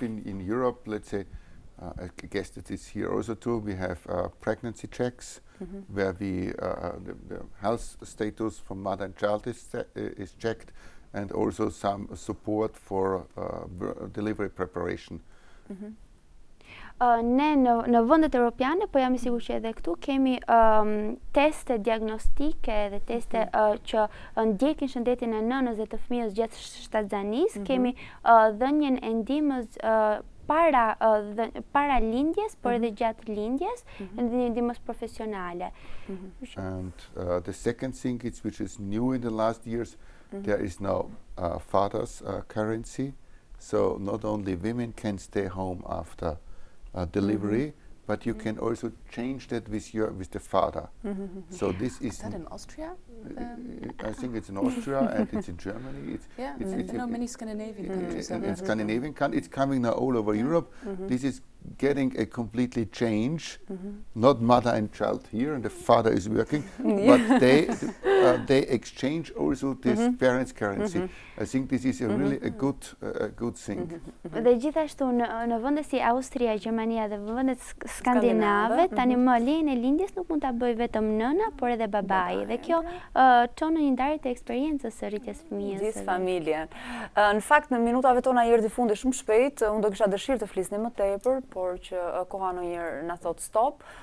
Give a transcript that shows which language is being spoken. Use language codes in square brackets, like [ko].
[en] We have in Europe, let's say, I guess that it's here also too, we have pregnancy checks where the health status for mother and child is checked, and also some support for delivery preparation. [sq] Ne në vendet europiane, po jam i sigurt që edhe këtu kemi teste diagnostike dhe teste që ndjekin shëndetin e nënës dhe të fëmijës gjatë shtatzanisë. Kemi dhënien e ndihmës para lindjes, por edhe gjatë lindjes, dhe ndihmës profesionale. [en] And the second thing which is new in the last years, there is now father's currency, so not only women can stay home after delivery, but you can also change that with the father. So this is that in Austria? I think it's in Austria and it's in Germany. Many Scandinavian countries. In Scandinavian countries, it's coming now all over Europe. This is getting a completely change. Not mother and child here, and the father is working, but they exchange also this parents' currency. I think this is really a good thing. [sq] Dhe gjithashtu në vende si Austria, Gjermania dhe vendet skandinave, tani më lejen e lindjes nuk mund ta bëj vetëm nëna, por edhe babai. Dhe kjo çon në një ndarje të eksperiencës së rritjes fëmijës. Gjithë familjen. Në fakt në minutave tona erdhi fundi shumë shpejt. Unë do kisha dëshirë të flisni më tepër, por që koha ndonjëherë na thot stop.